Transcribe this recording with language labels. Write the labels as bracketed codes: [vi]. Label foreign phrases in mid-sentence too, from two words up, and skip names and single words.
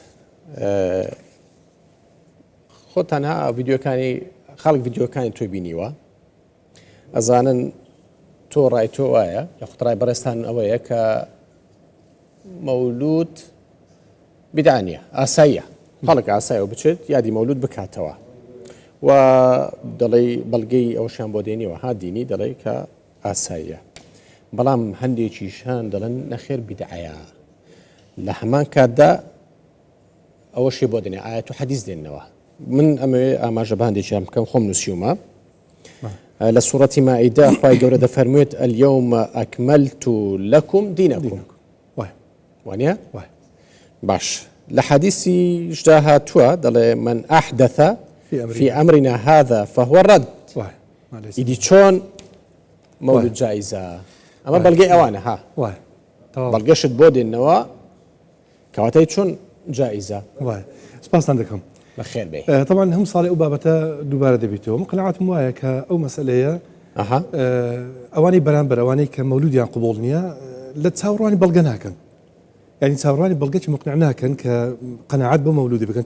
[ckb] خۆ تەنها ڤیدیۆکانی خەڵک ڤیدیۆکانی تۆی بینیوە، ئەزانن تۆ ڕای تۆ وایە یاخود ڕای بەڕێستان ئەوەیە کە مەولود بیدعە نیە، ئاساییە، خەڵک ئاساییەوە بچێت یادی مەولود بکاتەوە و دەڵێ بەڵگەی ئەوشیان بۆ دێنیەوە ها دینی دەڵێ کە ئاساییە، بەڵام هەندێکیشان دەڵێن نەخێر بیدعەیە. لە هەمان کاتدا ئەوەشی بۆ دێنێ ئایەت و حەدیث دێننەوە. من ئەمەوێ ئاماژە بە هەندێکیان بکەم، خۆم نووسیومە لە سوورەتی مائیدە خوای گەورە دەفەرموێت [ar] اليوم أكملت لكم دينكم. [ckb] وانە؟ باش لە حەدیثیشدا هاتووە دەڵێ [ar] من أحدث في أمرنا هذا فهو الرد. [ckb] ئیدی چۆن مەولود جائزە؟ ئەمە بەڵگەی ئەوانە ها بەڵگەشت بۆ دێنەوە کەواتەی چۆن جائزە. سپاسان دەکەم. بەخێر بێ. طبعا هەم ساڵی ئەو بابەتە دووبارە دەبێتەوە. من قەناعەتم وایە کە ئەو مەسئلەیە ئەوانەی بەرامبەر ئەوانەی کە مەولودیان قبوڵ نییە لە چاوەڕوانی بەڵگە ناکەن، یعنی چاوەڕوانی بەڵگەی مقنع ناکەن کە قەناعەت بە مەولودی بکەن.